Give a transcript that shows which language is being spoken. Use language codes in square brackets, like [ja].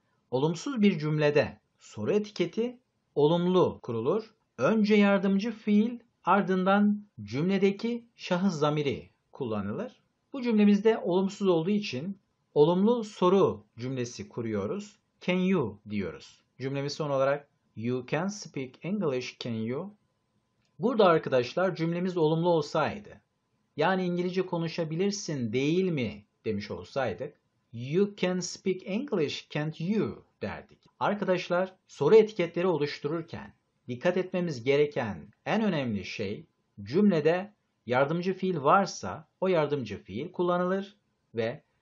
[tr] Olumsuz bir cümlede soru etiketi olumlu kurulur. Önce yardımcı fiil ardından cümledeki şahıs zamiri kullanılır. Bu cümlemizde olumsuz olduğu için olumlu soru cümlesi kuruyoruz. [en] Can you [tr] diyoruz. Cümlemiz son olarak [en] you can speak English, can you? [tr] Burada arkadaşlar cümlemiz olumlu olsaydı, yani İngilizce konuşabilirsin değil mi demiş olsaydık, [en] you can speak English, can't you [tr] derdik. Arkadaşlar soru etiketleri oluştururken dikkat etmemiz gereken en önemli şey cümlede yardımcı fiil varsa o yardımcı fiil kullanılır ve